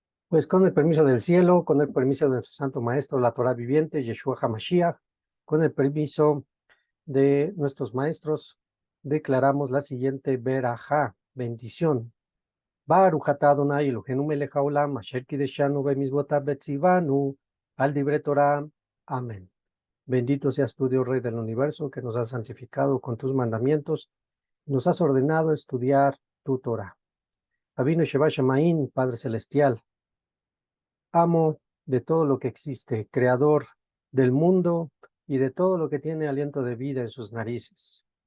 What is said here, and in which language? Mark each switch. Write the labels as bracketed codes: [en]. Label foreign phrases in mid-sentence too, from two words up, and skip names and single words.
[es] Pues con el permiso del cielo, con el permiso de nuestro Santo Maestro, la Torah viviente, Yeshua HaMashiach, con el permiso de nuestros maestros, declaramos la siguiente verajá, bendición. [he] ברוך אתה אדוני אלוהינו מלך העולם, אשר קידשנו במצוותיו וציוונו, על דברי תורה. [es] Amén. Bendito seas tú, Dios Rey del universo, que nos has santificado con tus mandamientos, nos has ordenado estudiar tu Torah. [he] אבינו שבשמים, [es] Padre Celestial, amo de todo lo que existe, creador del mundo y de todo lo que tiene aliento de vida en sus narices.